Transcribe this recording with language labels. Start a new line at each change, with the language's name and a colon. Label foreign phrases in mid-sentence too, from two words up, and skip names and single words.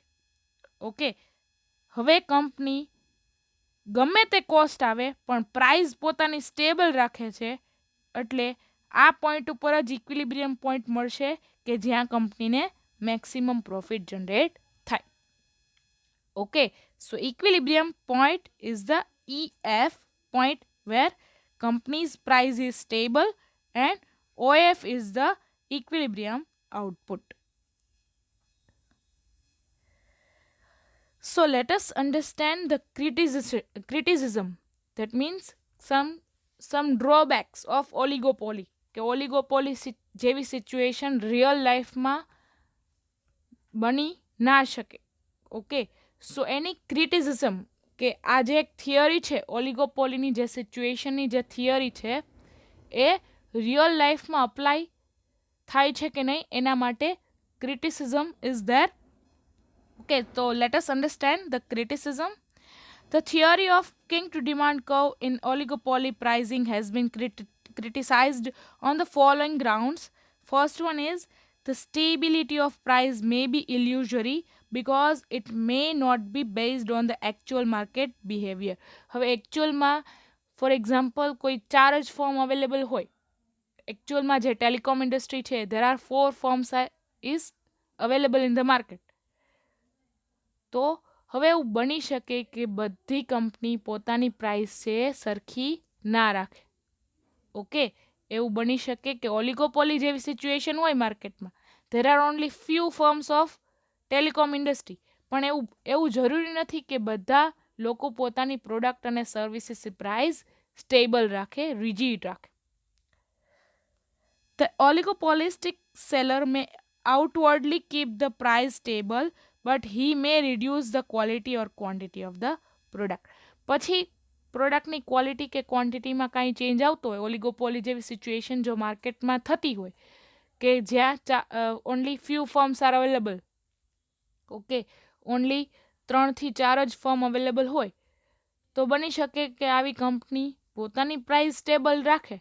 Gujarati: ઓકે, હવે કંપની ગમે તે કોસ્ટ આવે પણ પ્રાઇસ પોતાની સ્ટેબલ રાખે છે, એટલે આ પોઈન્ટ ઉપર જ
English: equilibrium point
Gujarati: મળશે કે જ્યાં કંપનીને
English: maximum profit generate
Gujarati: થાય.
English: okay, so equilibrium point is the EF point where company's price is stable and OF is the equilibrium output. So let us understand the criticism. That means some drawbacks of oligopoly.
Gujarati: કે ઓલિગોપોલી જેવી સિચ્યુએશન રિયલ લાઈફમાં બની ના શકે.
English: okay, so
Gujarati: એની ક્રિટિસિઝમ, કે આ જે એક થિયરી છે ઓલિગોપોલીની જે સિચ્યુએશનની જે થિયરી છે એ રિયલ લાઈફમાં અપ્લાય થાય છે કે નહીં એના માટે
English: criticism is there. Okay, so let us understand the criticism. The theory of king to demand curve in oligopoly pricing has been criticized on the following grounds. First one is the stability of price may be illusory because it may not be based on the actual market behavior.
Gujarati: હવે એકચ્યુઅલમાં
English: for example
Gujarati: કોઈ ચાર જ
English: form available
Gujarati: હોય, એકચ્યુઅલમાં જે
English: telecom industry
Gujarati: છે,
English: there are 4 firms is available in the market.
Gujarati: તો હવે એવું બની શકે કે બધી કંપની પોતાની પ્રાઇસ છે સરખી ના રાખે. ઓકે, એવું બની શકે કે ઓલિગોપોલી જેવી સિચ્યુએશન હોય માર્કેટમાં,
English: there are only few firms of telecom industry,
Gujarati: પણ એવું જરૂરી નથી કે બધા લોકો પોતાની પ્રોડક્ટ અને સર્વિસીસની પ્રાઇસ સ્ટેબલ રાખે, રિજિડ રાખે.
English: The oligopolistic seller may outwardly keep the price stable, but he may reduce the quality or quantity of the product.
Gujarati: પછી પ્રોડક્ટની ક્વોલિટી કે ક્વોન્ટિટીમાં કાંઈ ચેન્જ આવતો હોય, ઓલિગોપોલી જેવી સિચ્યુએશન જો માર્કેટમાં થતી હોય કે જ્યાં
English: only few firms are available, okay,
Gujarati: ઓનલી 3 થી 4 જ
English: firm available
Gujarati: હોય, તો બની શકે કે આવી કંપની પોતાની પ્રાઇસ સ્ટેબલ રાખે.